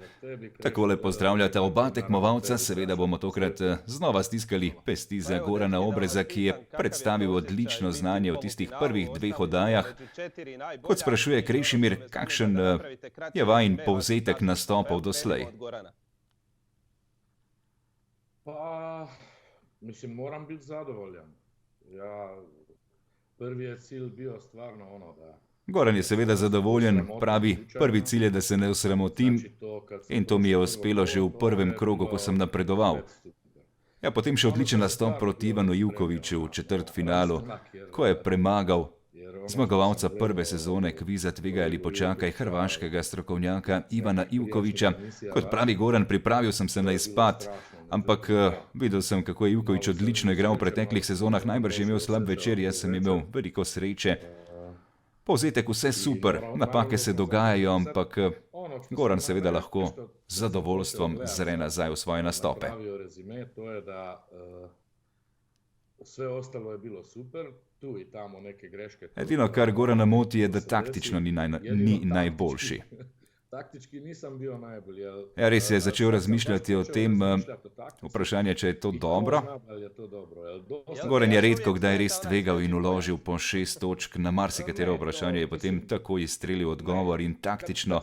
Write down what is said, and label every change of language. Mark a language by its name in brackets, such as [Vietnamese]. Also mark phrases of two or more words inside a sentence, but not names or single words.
[Slovenian] Takole pozdravljata oba tekmovalca, seveda bomo tokrat znova stiskali pesti za Gorana Obreza, ki je predstavil odlično znanje v tistih prvih dveh oddajah. Kot sprašuje Krešimir, kakšen je vajin povzetek nastopov doslej? [Croatian] Pa, mislim, moram biti zadovoljan. Prvi je cilj bio stvarno ono da... [Slovenian] Goran je seveda zadovoljen, pravi, prvi cilj je, da se ne osramotim in to mi je uspelo že v prvem krogu, ko sem napredoval. Ja, potem še odličen nastop proti Ivanu Ivkoviću v četrtfinalu, ko je premagal zmagovalca prve sezone kviza Tvegaj ali počakaj, hrvaškega strokovnjaka Ivana Ivkovića. Kot pravi Goran, pripravil sem se na izpad, ampak videl sem, kako je Ivković odlično igral v preteklih sezonah, najbrž je imel slab večer, jaz sem imel veliko sreče. Povzetek vse super, napake se dogajajo, ampak Goran seveda lahko z zadovoljstvom zre nazaj v svoje nastope. [Croatian] Sve ostalo je bilo super, tu i tamo neke greške. [Slovenian] Edino, kar Gorana moti, je, da taktično ni najboljši. [Croatian] Taktički nisam bio najbolji. [Slovenian] Ja, res je začel razmišljati o tem, vprašanje, če je to dobro. Goran je redko kdaj res tvegal in vložil po 6 točk, na marsikatero vprašanje je potem takoj izstrelil odgovor in taktično.